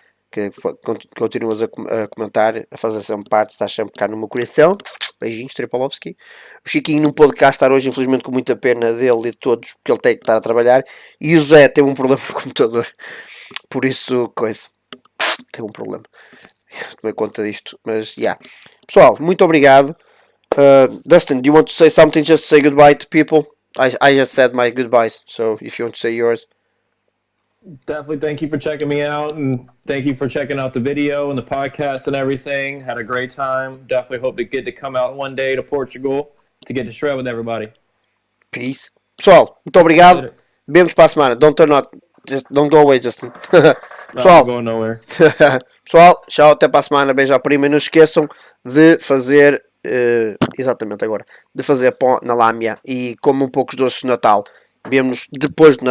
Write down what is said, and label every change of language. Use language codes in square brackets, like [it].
[pt] Que continuas a comentar, a fazer sempre parte, estás sempre cá no meu coração. Beijinhos, Tripolovski. O Chiquinho não pôde cá estar hoje, infelizmente, com muita pena dele e de todos, porque ele tem que estar a trabalhar. E o Zé teve um problema com o computador, por isso, teve um problema. Tomei conta disto, mas já. Yeah. Pessoal, muito obrigado. [en] Dustin, do you want to say something? Just say goodbye to people. I just said my goodbyes, so if you want to say yours. Definitely thank you for checking me out, and thank you for checking out the video and the podcast and everything. Had a great time. Definitely hope to get to come out one day to Portugal to get to shred with everybody. Peace. [pt] Pessoal, muito obrigado. Vemos para a semana. [en] Don't go away, [pt] Justin. Pessoal, [en] going nowhere. [pt] Pessoal, tchau, até para a semana. Beijo à prima. E não esqueçam de fazer exatamente agora, de fazer pó na lâmina e comam um pouco de doces de Natal. Vemo-nos depois de Natal.